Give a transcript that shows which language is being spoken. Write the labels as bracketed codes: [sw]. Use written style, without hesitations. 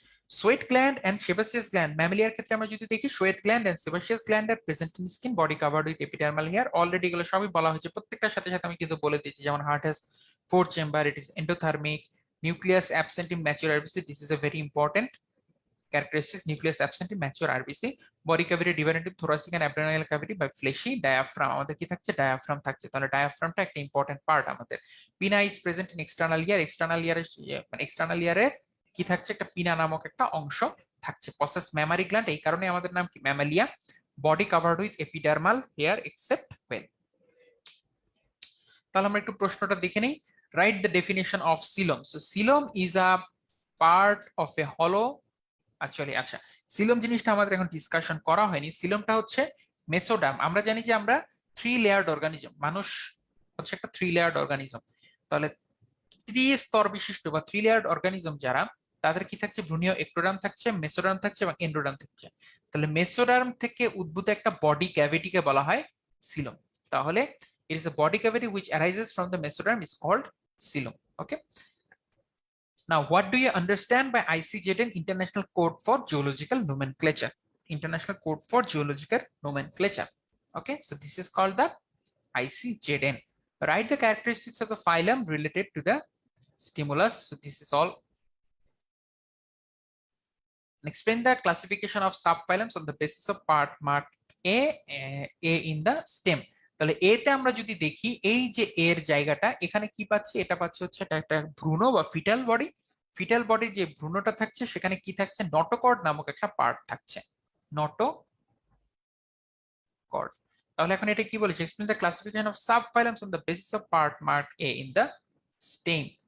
[en] Sweat gland and sebaceous gland. [bn] ম্যামেলিয়ার ক্ষেত্রে আমরা যদি দেখি, [en] Sweat gland and sebaceous gland আর present in skin, body covered with epidermal hair. [bn] Already এগুলো সবই বলা হয়েছে, প্রত্যেকটার সাথে সাথে আমি কিন্তু বলে দিচ্ছি, যেমন [en] Heart has 4 chamber, it is endothermic. Nucleus absent in mature RBC, this is a very important characteristic. Nucleus absent in mature RBC. Body cavity divided into thoracic and abdominal cavity by fleshy diaphragm. [bn] আমাদের কি থাকছে, diaphragm থাকছে। তাহলে ডায়াফ্রামটা একটা important part আমাদের। [en] Pinna is present in external ear. [bn] External ইয়ারের মানে এক্সটার্নাল ইয়ারের কি থাকছে, একটা পিনা নামক একটা অংশ থাকছে। [en] possess mammary gland, [bn] এই কারণে আমাদের নাম কি, Mammalia. [en] Body covered with epidermal hair except whale. [bn] তাহলে আমরা একটু প্রশ্নটা দেখে নিই। [en] Write the definition of coelom. So coelom is a part of a হলো। [bn] অ্যাকচুয়ালি আচ্ছা, সিলোম জিনিসটা আমাদের এখন ডিসকাশন করা হয়নি। সিলোমটা হচ্ছে মেসোডার্ম। আমরা জানি যে আমরা 3 লেয়ার্ড অর্গানিজম, মানুষ হচ্ছে একটা 3 লেয়ার্ড অর্গানিজম। তাহলে 3 স্তর বিশিষ্ট বা 3 লেয়ার্ড অর্গানিজম যারা, তাদের কি থাকছে, ভ্রূণীয় এক্টোডার্ম থাকছে, মেসোডার্ম থাকছে এবং এন্ডোডার্ম থাকছে। তাহলে মেসোডার্ম থেকে উদ্ভূত একটা বডি ক্যাভিটিকে বলা হয় সিলোম। [en] তাহলে it is a body cavity which arises from the mesoderm is called coelom. Okay, now what do you understand by ICJN, International Code for Geological Nomenclature? International Code for Geological Nomenclature. Okay, so this is called the ICJN. Write the characteristics of the phylum related to the stimulus. So this is all. Explain the classification of subphylums on the basis of part marked A in the stem. [bn] তাহলে এতে আমরা যদি দেখি, এই যে এর জায়গাটা, এখানে কি পাচ্ছি, এটা পাচ্ছি হচ্ছে একটা ভ্রূণ বা ফিটাল বডি। ফিটাল বডির যে ভ্রূণটা থাকছে, সেখানে কি থাকছে, নটোকর্ড নামক একটা পার্ট থাকছে, নটোকর্ড। তাহলে এখন এটা কি বলেছে, [en] Explain the classification of subphylums on the basis of part marked A in the stem.